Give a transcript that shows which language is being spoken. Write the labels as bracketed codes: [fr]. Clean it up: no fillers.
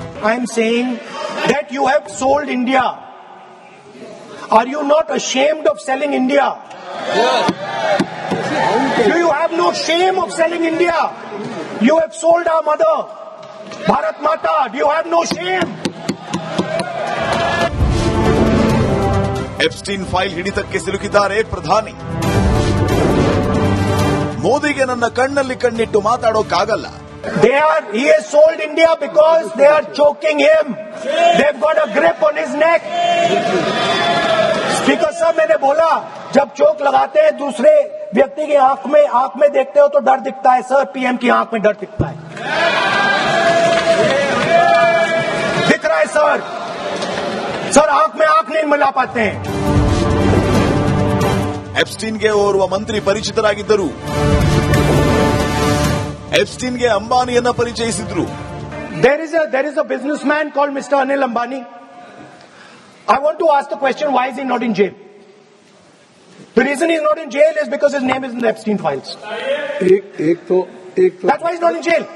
[en] I am saying that you have sold India. Are you not ashamed of selling India? Do you have no shame of selling India? You have sold our mother, Bharat Mata. Do you have no shame? [kn] Epstein file ಹಿಡಿತಕ್ಕೆ ಸಿಲುಕಿದ್ದಾರೆ ಪ್ರಧಾನಿ. ಮೋದಿಗೆ ನನ್ನ ಕಣ್ಣಲ್ಲಿ ಕಣ್ಣಿಟ್ಟು ಮಾತಾಡೋಕ್ಕಾಗಲ್ಲ. [en] He has sold India because they are choking him. They've got a grip on his neck. [hi] Speaker साहब, मैंने बोला जब चोक लगाते हैं दूसरे व्यक्ति की आंख में देखते हो तो डर दिखता है. सर, पीएम की आंख में डर दिखता है. दिख रहा है सर आंख में आंख नहीं मिला पाते हैं. [kn] ಎಪ್ಸ್ಟೀನ್ಗೆ ಓರ್ವ ಮಂತ್ರಿ ಪರಿಚಿತರಾಗಿದ್ದರು. ಎಪ್ಸ್ಟೀನ್ಗೆ ಅಂಬಾನಿಯನ್ನ ಪರಿಚಯಿಸಿದ್ರು. [en] There is a businessman called Mr. Anil Ambani. I want to ask the question, why is he not in jail? The reason he's not in jail is because his name is in the Epstein files. That's why he's not in jail.